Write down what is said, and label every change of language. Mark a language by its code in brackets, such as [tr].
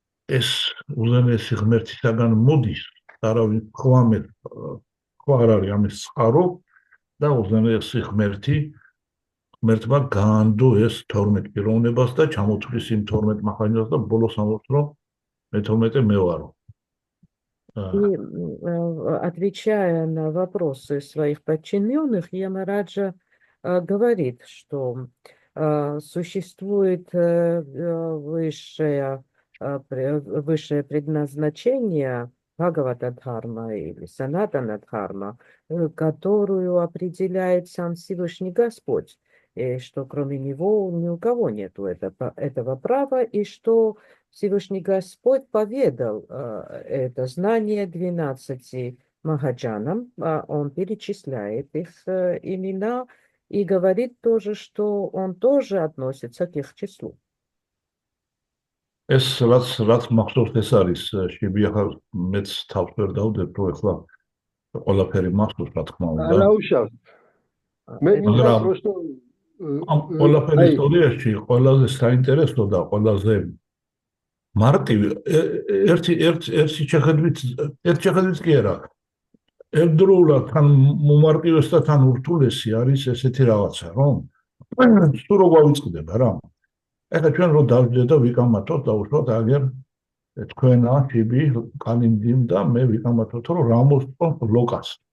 [ka] ეს უზენაესი ღმერთისაგან მოდის, არავინ სხვა არ არის ამის წყარო და უზენაესი ღმერთმა გაანდო ეს 12 პიროვნებას და ჩამოთვლის იმ 12 მახანჯას და ბოლოს ამბობს რომ მე 12 მე ვარო. [ru] И отвечая на вопросы своих подчиненных, Ямараджа говорит, что существует высшее предназначение Бхагавата-дхарма или Санатана-дхарма, которую определяет сам Всевышний Господь, и что кроме него ни у кого нет этого права, и что Всевышний Господь поведал это знание 12 махаджанам, он перечисляет их имена и говорит тоже, что он тоже относится к их числу. [ka] ეს რაც მახსოვს ეს არის შებიახა მეც თავს ვერ დავდებ რომ ეხლა ყველაფერი მახსოვს რა თქმა უნდა არა უშავს მე მინდა [ru] просто [ka] ამ ყველაფერი ისტორიაში ყველაზე საინტერესო და ყველაზე მარტივი ერთი შეხედვით კი არა ერთდროულად თან მომარტივეს და თან ურთულესი არის ესეთი რაღაცა რომ თუ რო გავიწყდება რა ეხლა ჩვენ რო დავждეთ და ვიკამათოთ და უშუალოდ აგერ თქვენა ტიპი კალინდიმ და მე ვიკამათოთ რომ რა მოსწონს ლოკას.